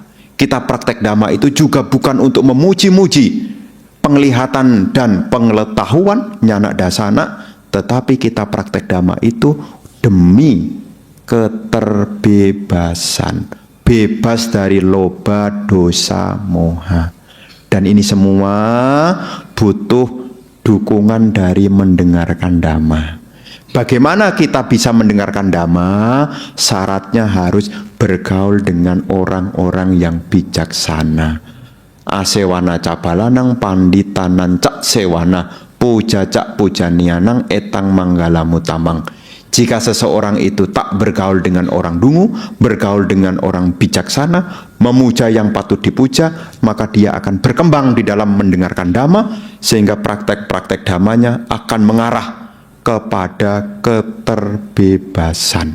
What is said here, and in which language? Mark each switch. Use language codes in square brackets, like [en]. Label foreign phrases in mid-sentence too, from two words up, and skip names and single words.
[id] Kita praktek dhamma itu juga bukan untuk memuji-muji penglihatan dan pengetahuan [pi] nyana dasana, [id] tetapi kita praktek dhamma itu demi keterbebasan, bebas dari loba, dosa, moha. Dan ini semua butuh dukungan dari mendengarkan dhamma. Bagaimana kita bisa mendengarkan dhamma? Syaratnya harus bergaul dengan orang-orang yang bijaksana. [pi] Asewana cabalanang panditanan cak sewana puja cak pujanianang etang manggala mutamang. [id] Jika seseorang itu tak bergaul dengan orang dungu, bergaul dengan orang bijaksana, memuja yang patut dipuja, maka dia akan berkembang di dalam mendengarkan dhamma, sehingga praktek-praktek dhammanya akan mengarah kepada keterbebasan.